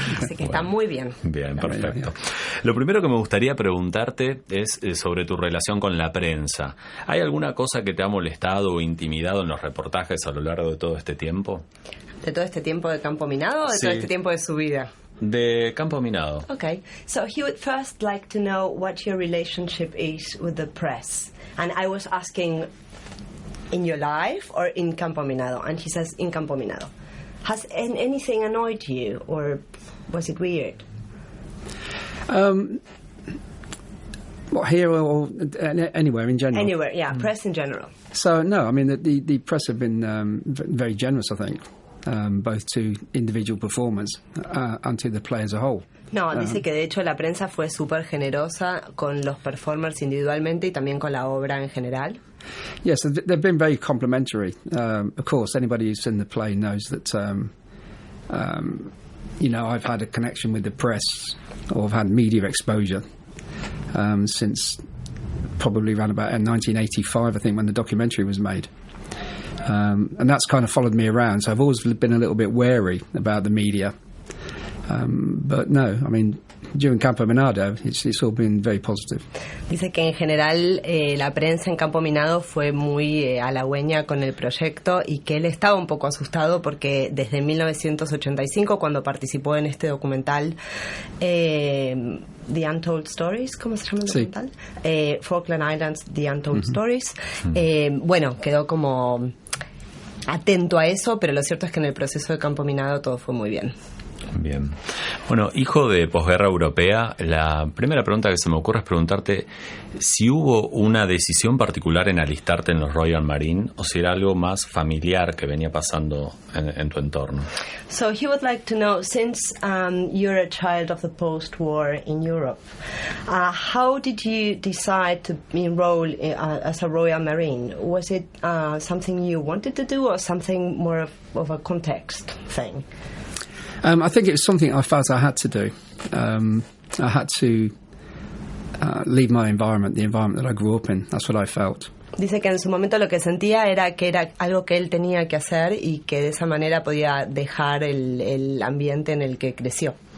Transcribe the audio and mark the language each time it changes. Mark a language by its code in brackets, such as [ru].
[es] Así que está muy bien. Bien, perfecto. Lo primero que me gustaría preguntarte es sobre tu relación con la prensa. ¿Hay alguna cosa que te ha molestado o intimidado en los reportajes a lo largo de todo este tiempo? ¿De todo este tiempo de Campo Minado o de todo este tiempo de su vida? De Campo Minado. [en] Okay, so he would first like to know what your relationship is with the press. And I was asking, in your life or in Campo Minado? And he says, in Campo Minado. Has anything annoyed you, or was it weird? What, here or anywhere in general? Anywhere, yeah, press in general. So, no, I mean, the press have been very generous, I think, both to individual performers and to the play as a whole. [es] No, dice que de hecho la prensa fue súper generosa con los performers individualmente y también con la obra en general. [en] Yes, they've been very complimentary. Of course, anybody who's seen the play knows that, you know, I've had a connection with the press, or I've had media exposure since probably around about 1985, I think, when the documentary was made. And that's kind of followed me around, so I've always been a little bit wary about the media. But no, I mean, during Campo Minado, it's all been very positive. [es] Dice que en general la prensa en Campo Minado fue muy halagüeña con el proyecto y que él estaba un poco asustado porque desde 1985, cuando participó en este documental, The Untold Stories, ¿cómo se llama el documental? Sí. [en] Falkland Islands, The Untold Stories. [es] Bueno, quedó como atento a eso, pero lo cierto es que en el proceso de Campo Minado todo fue muy bien. Bien. Bueno, hijo de posguerra europea, la primera pregunta que se me ocurre es preguntarte si hubo una decisión particular en alistarte en los Royal Marine o si era algo más familiar que venía pasando en tu entorno. [en] So he would like to know, since you're a child of the post-war in Europe, how did you decide to enroll as a Royal Marine? Was it something you wanted to do or something more of a context thing? I think it was something I felt I had to do. I had to leave my environment, the environment that I grew up in. That's what I felt. [es] Dice que en su momento lo que sentía era que era algo que él tenía que hacer y que de esa manera podía dejar el ambiente en el que creció.